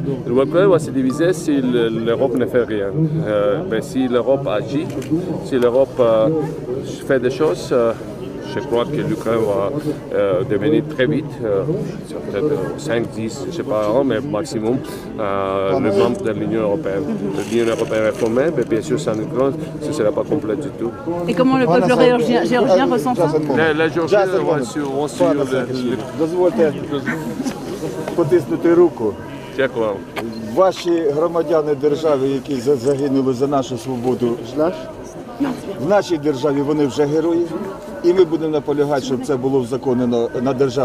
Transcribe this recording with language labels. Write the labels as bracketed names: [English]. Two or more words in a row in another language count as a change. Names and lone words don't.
[French] L'Ukraine va se diviser si l'Europe ne fait rien. Mais si l'Europe agit, si l'Europe fait des choses, je crois que l'Ukraine va devenir très vite, peut-être 5, 10, je ne sais pas, mais maximum, le membre de l'Union européenne. L'Union européenne est formée, mais bien sûr, sans l'Ukraine, ce ne sera pas complet du tout. Et comment le peuple géorgien ressent ça? La Géorgie vont suivre [Ukrainian] Дозвольте потиснути руку. Дякую. Ваші громадяни держави, які загинули за нашу свободу, в нашій державі вони вже герої. І ми будемо наполягати, щоб це було узаконено на державному рівні.